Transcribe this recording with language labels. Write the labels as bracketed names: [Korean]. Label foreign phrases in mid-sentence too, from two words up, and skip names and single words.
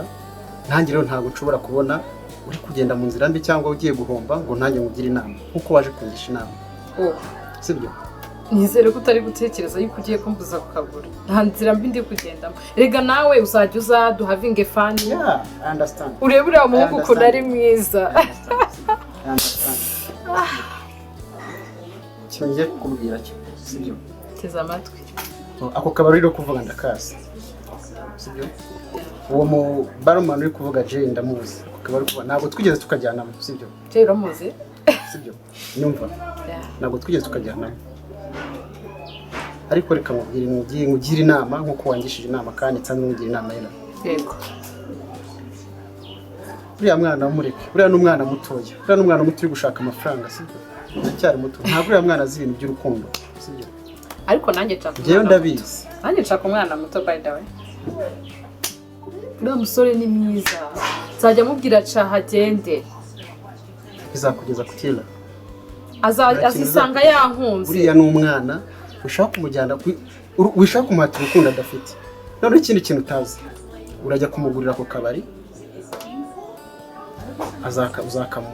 [Kinyarwanda] Nanjye rero ntabwo nshobora kubona uri kugenda mu nzira mbi cyangwa ugiye guhomba ngo nanjye ngugire inama nkuko waje kungisha inama. Sibyo? Nizere ko utari gutekereza yuko ugiye kumbuza kukagura. Nta nzira mbi ndi kugendamo. Rega nawe uzajya uzaduhavinge fani. [English] Yeah, I understand. [Kinyarwanda] Urebe uriya muhungu ukuntu ari mwiza. [English] I understand. [Kinyarwanda] Cyongeye kukubwira cyo, sibyo? Teza amatwi. Ako kabari rero kuvuga ndakazi. Sibyo? Uwo mu barman uri kuvuga Jay ndamuzi. Ako kabari kuvuga ntabwo twigeze tukajyanamo, sibyo? Jay uramuzi? Sibyo? Nyumva. Ntabwo twigeze tukajyanamo. Ariko reka mubwire inama nkuko wangishije inama kandi nsanzwe mugira inama yera. Yego. Uriya mwana wamureke. Uriya n'umwana mutoya. Uriya n'umwana muto uri gushaka amafaranga, sibyo? Ndacyari muto. Ntabwo uriya mwana azi ibintu by'urukundo, sibyo? Ariko nanjye nshaka. Jewe ndabizi. Nanjye nshaka umwana muto [English] by the way. [Kinyarwanda] Uriya musore ni mwiza. Nzajya mubwira caha agende. Bizakugeza ku kila. Azisanga yankunze. Uriya n'umwana ushaka kumujyana wishaka kumuhatira urukundo adafite. None ikindi kintu utazi, urajya kumugurira ku kabari uzakamu.